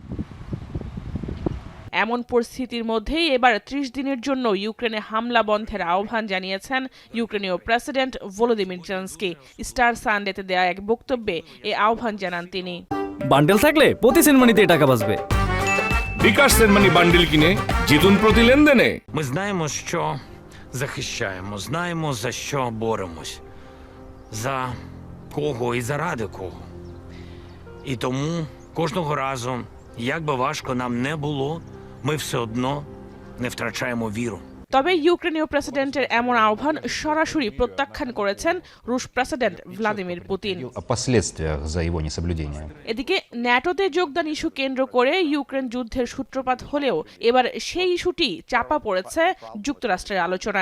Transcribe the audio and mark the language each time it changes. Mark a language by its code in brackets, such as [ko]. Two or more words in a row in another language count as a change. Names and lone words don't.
[bn] এমন পরিস্থিতির মধ্যেই এবার ৩০ দিনের জন্য ইউক্রেনে হামলা বন্ধের আহ্বান জানিয়েছেন ইউক্রেনীয় প্রেসিডেন্ট ভলোদিমির জেলেনস্কি। স্টার সানডেতে দেয়া এক বক্তব্যে এই আহ্বান জানান তিনি। বান্ডেল থাকলে প্রতি সেনমানিতে টাকা বাঁচবে। বিকাশ সেনমানি বান্ডেল কিনে জিতুন প্রতি লেনদেনে। [uk] Ми знаємо, що захищаємо, знаємо, за що боремось, за кого і заради кого. І тому кожного разу, як би важко нам не було, ми все одно не втрачаємо віру. [bn] তবে ইউক্রেনীয় প্রেসিডেন্টের এমন আহ্বান সরাসরি প্রত্যাখ্যান করেছেন রুশ প্রেসিডেন্ট ভ্লাদিমির পুতিন। এদিকে ন্যাটোতে যোগদান ইস্যু কেন্দ্র করে ইউক্রেন যুদ্ধের সূত্রপাত হলেও এবার সেই ইস্যুটি চাপা পড়েছে যুক্তরাষ্ট্রের আলোচনায়।